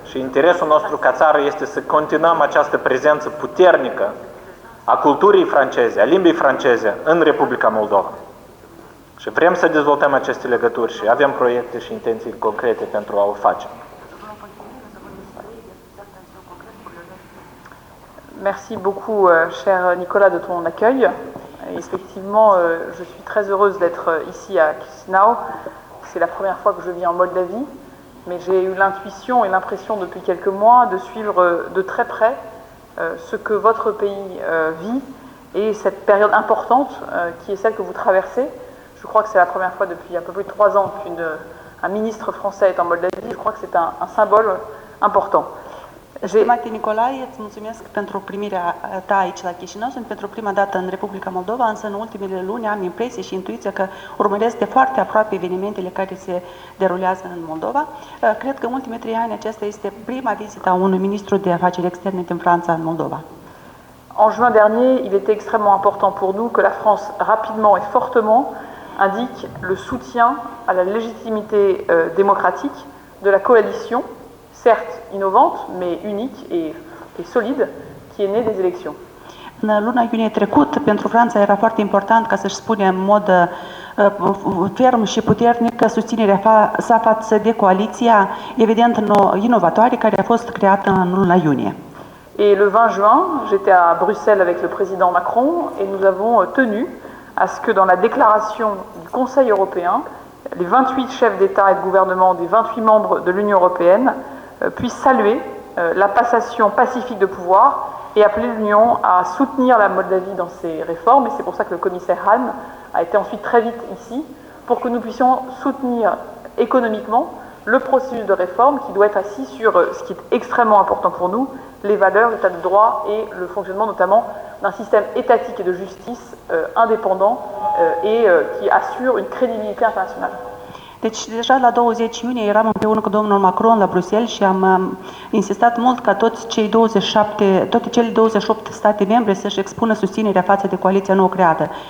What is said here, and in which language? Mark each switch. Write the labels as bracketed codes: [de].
[ro] Și interesul nostru ca țară este să continuăm această prezență puternică a culturii franceze, a limbii franceze în Republica Moldova. Și vrem să dezvoltăm aceste legături și avem proiecte și intenții concrete pentru a o face. [fr] Merci beaucoup, cher Nicolas, de ton accueil. Effectivement, je suis très heureuse d'être ici à Chișinău. C'est la première fois que je viens en Moldavie, mais j'ai eu l'intuition et l'impression depuis quelques mois de suivre de très près ce que votre pays vit et cette période importante qui est celle que vous traversez. Je crois que c'est la première fois depuis un peu plus de 3 ans qu'un ministre français est en Moldavie. Je crois que c'est un symbole important. [ro] Stimate Nicolae, îți mulțumesc pentru primirea ta aici la Chișinău. Sunt pentru prima dată în Republica Moldova, însă în ultimele luni am impresie și intuiția că urmăresc de foarte aproape evenimentele care se derulează în Moldova. Cred că în ultimii 3 ani aceasta este prima vizită a unui ministru de afaceri externe din Franța în Moldova. [fr] En juin dernier, il était extrêmement important pour nous que la France, rapidement et fortement, indique le soutien à la légitimité démocratique de la coalition, certes innovante, mais unique et solide, qui est née des élections. [ro] În luna iunie trecut, pentru Franța era foarte important ca să-și spune în mod ferm și puternic susținerea sa față de coaliția, evident, inovatoare care a fost creată în luna iunie. [fr] Et le 20 juin, j'étais à Bruxelles avec le président Macron et nous avons tenu à ce que dans la déclaration du Conseil européen, les 28 chefs d'État et de gouvernement des 28 membres de l'Union européenne puissent saluer la passation pacifique de pouvoir et appeler l'Union à soutenir la Moldavie dans ses réformes. Et c'est pour ça que le commissaire Hahn a été ensuite très vite ici, pour que nous puissions soutenir économiquement le processus de réforme qui doit être assis sur ce qui est extrêmement important pour nous, les valeurs, l'état de droit et le fonctionnement notamment d'un système étatique et de justice indépendant et qui assure une crédibilité internationale. [ro] Deci deja la 20 iunie eram împreună cu domnul Macron la Bruxelles și am insistat mult ca toate cele 28 state membre să-și expună susținerea față de coaliția nou creată.